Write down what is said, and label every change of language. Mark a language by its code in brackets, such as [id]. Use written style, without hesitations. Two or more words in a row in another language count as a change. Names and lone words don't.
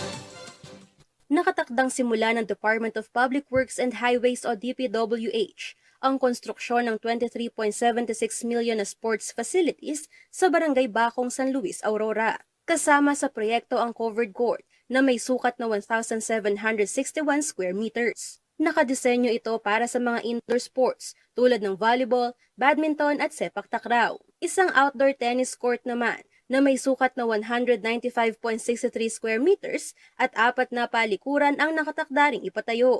[tl] Nakatakdang simula ng Department of Public Works and Highways o DPWH ang konstruksyon ng 23.76 million na [en] sports facilities [tl] sa Barangay Bacong, San Luis, Aurora. Kasama sa proyekto ang [en] covered court [tl] na may sukat na 1,761 [en] square meters. [tl] Nakadisenyo ito para sa mga [en] indoor sports [tl] tulad ng volleyball, badminton at sepak takraw. Isang [en] outdoor tennis court [tl] naman na may sukat na 195.63 [en] square meters [tl] at 4 na palikuran ang nakatakdaring ipatayo.